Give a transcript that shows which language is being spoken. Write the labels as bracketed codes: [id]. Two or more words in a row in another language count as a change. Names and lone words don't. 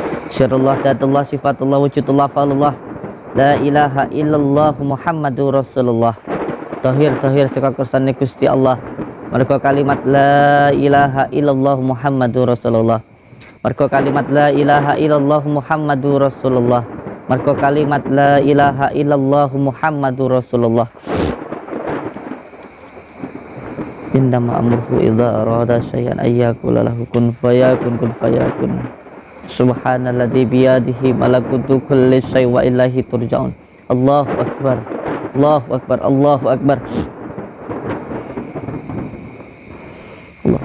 [ar] شرع الله، ذات الله، صفة الله، وجود الله، فعال الله. لا إله إلا الله محمد رسول الله. [jv] Tahir saka kersane Gusti Allah. Mergo kalimat [ar] لا إله إلا الله محمد رسول الله. [jv] Mergo kalimat [ar] لا إله إلا الله محمد رسول الله. [jv] Mergo kalimat [ar] لا إله إلا الله محمد رسول الله. إنما أمره إذا أراد شيئا أن يقول له كن فيكون كن فيكون. سبحان الذي بيده ملكوت كل شيء وإليه ترجعون. الله أكبر. الله أكبر. الله أكبر. Allah.